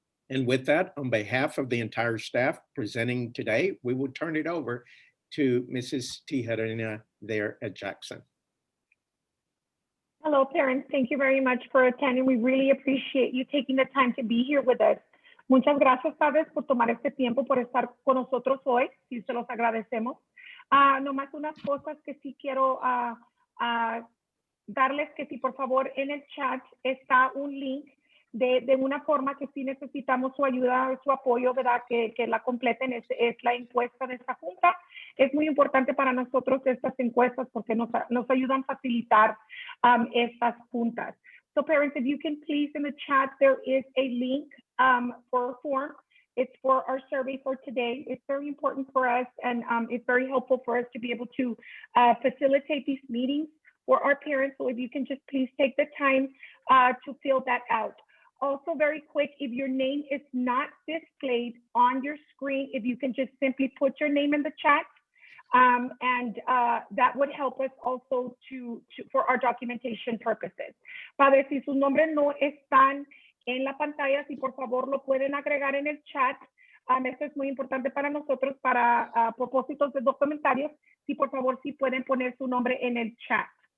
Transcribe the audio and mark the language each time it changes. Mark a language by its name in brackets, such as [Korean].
[English] And with that, on behalf of the entire staff presenting today, we will turn it over to Mrs. Tijerina there at Jackson. Hello, parents. Thank you very much for attending. We really appreciate you taking the time to be here with us. [Spanish] Muchas gracias, padres, por tomar este tiempo, por estar con nosotros hoy. Sí, se los agradecemos. Nomás unas cosas que sí quiero darles, que si por favor en el chat está un link de una forma que sí necesitamos su ayuda, su apoyo, ¿verdad? Que la completen, es la encuesta de esta junta. Es muy importante para nosotros estas encuestas porque nos ayudan a facilitar estas juntas. [English] So parents, if you can please in the chat, there is a link for a form. It's for our survey for today. It's very important for us, and it's very helpful for us to be able to facilitate these meetings for our parents. So if you can just please take the time to fill that out. Also very quick, if your name is not displayed on your screen, if you can just simply put your name in the chat, and that would help us also for our documentation purposes. [Spanish] Padre, si sus nombres no están en la pantalla, si por favor lo pueden agregar en el chat. Esto es muy importante para nosotros, para propósitos de documentarios. Si por favor sí pueden poner su nombre en el chat.